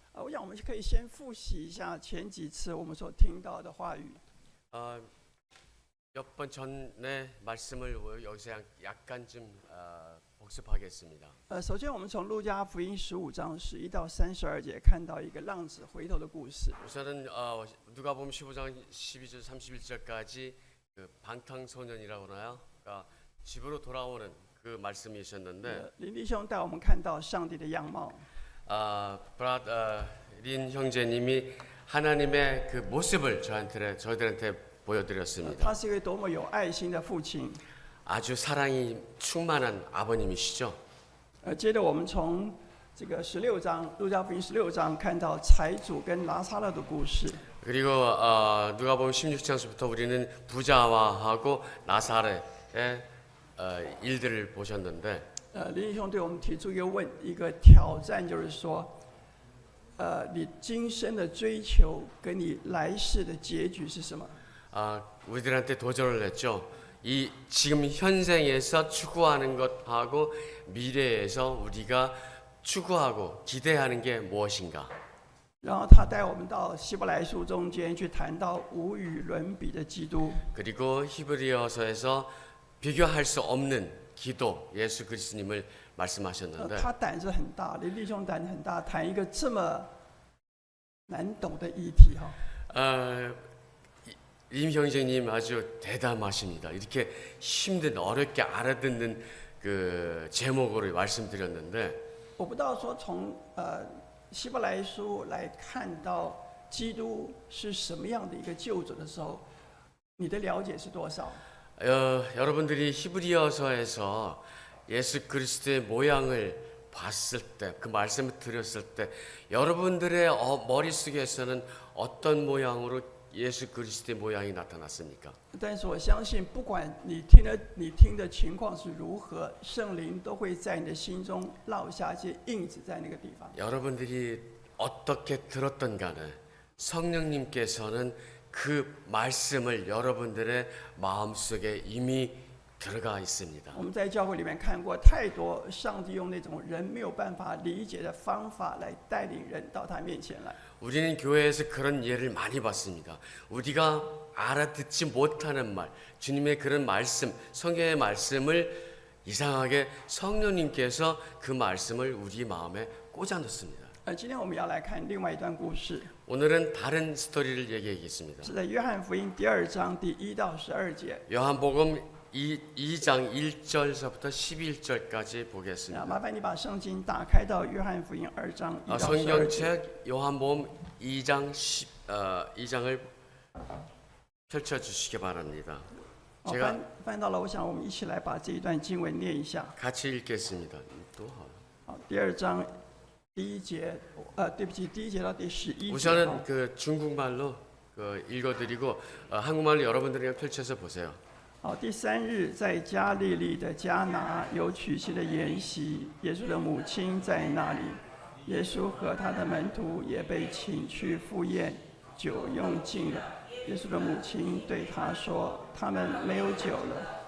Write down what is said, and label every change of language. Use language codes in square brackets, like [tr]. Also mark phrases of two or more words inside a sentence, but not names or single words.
[zh] 我想我们可以先复习一下前几次我们所听到的话语。 [ko] 몇 번 전에 말씀을 여기서 약간 좀 복습하겠습니다. [zh] 首先我们从路加福音15章11到32节看到一个浪子回头的故事。 [ko] 우선은 누가복음 15장 12절 31절까지 그 방탕소년이라고 하나요? 그러니까 집으로 돌아오는 그 말씀이셨는데 [zh] 林弟兄带我们看到上帝的样貌。 [ko] 린 형제님이 하나님의 그 모습을 저희들한테 보여드렸습니다. [zh] 他是一位多么有爱心的父亲。 [ko] 아주 사랑이 충만한 아버님이시죠. [zh] 接着我们从这个16章，路加福音16章看到财主跟拿撒勒的故事。 [ko] 그리고 누가복음 16장부터 우리는 부자와하고 나사렛의 일들을 보셨는데 [zh] 林弟兄对我们提出一个挑战，就是说，你今生的追求跟你来世的结局是什么？ [ko] 우리들한테 도전을 했죠. 이 지금 현생에서 추구하는 것하고 미래에서 우리가 추구하고 기대하는 게 무엇인가? [zh] 然后他带我们到希伯来书中间去谈到无与伦比的基督。 [ko] 그리고 히브리어서에서 비교할 수 없는 기도 예수 그리스도님을 말씀하셨는데 [zh] 他胆子很大，林弟兄胆子很大，谈一个这么难懂的议题哈。 [ko] 임 형제님 아주 대담하십니다. 이렇게 힘든 어렵게 알아듣는 그 제목으로 말씀드렸는데 [zh] 我不知道说从希伯来书来看到基督是什么样的一个救主的时候，你的了解是多少？ [ko] 여러분들이 히브리어서에서 예수 그리스도의 모양을 봤을 때, 그 말씀을 들었을 때 여러분들의 머릿속에서는 어떤 모양으로 예수 그리스도의 모양이 나타났습니까? [zh] 但是我相信，不管你听的情况是如何，圣灵都会在你的心中烙下一些印子在那个地方。 [ko] 여러분들이 어떻게 들었던 간에 성령님께서는 그 말씀을 여러분들의 마음속에 이미 들어가 있습니다. [zh] 我们在教会里面看过太多，上帝用那种人没有办法理解的方法来带领人到他面前来。 [ko] 우리는 교회에서 그런 예를 많이 봤습니다. 우리가 알아듣지 못하는 말, 주님의 그런 말씀, 성경의 말씀을 이상하게 성령님께서 그 말씀을 우리 마음에 꽂아 넣습니다. [zh] 今天我们要来看另外一段故事， [ko] 오늘은 다른 스토리를 얘기하겠습니다. [zh] 是在约翰福音第2章第1到12节。 [ko] 요한복음 2장 1절서부터 11절까지 보겠습니다. [zh] 麻烦你把圣经打开到约翰福音2章1到12节。 [ko] 성경책 요한복음 2장을 펼쳐 주시기 바랍니다. 제가 [zh] 翻到了，我想我们一起来把这一段经文念一下。 [ko] 같이 읽겠습니다. 또 [zh] 好，第2章第1节，对不起，第1节到第11节。 [ko] 우선은 그 중국말로 그 읽어드리고 한국말로 여러분들이 펼쳐서 보세요. [zh] 好，第3日，在加利利的迦拿有娶妻的筵席，耶稣的母亲在那里。耶稣和他的门徒也被请去赴宴，酒用尽了。耶稣的母亲对他说：“他们没有酒了。”